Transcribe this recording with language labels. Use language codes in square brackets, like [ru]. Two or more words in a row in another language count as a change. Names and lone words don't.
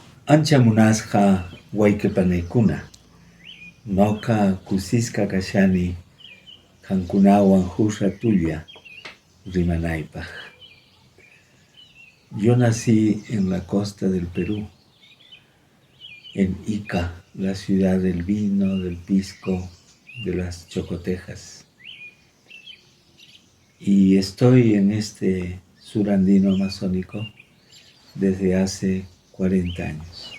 [qu] Ancha munasqa wayqipaniykuna, noqa kusisqa kashani qankunawan huk ratulla rimanaypaq. [es] Yo nací en la costa del Perú, en Ica, la ciudad del vino, del pisco, de las chocotejas. Y estoy en este sur andino amazónico desde hace 40 años.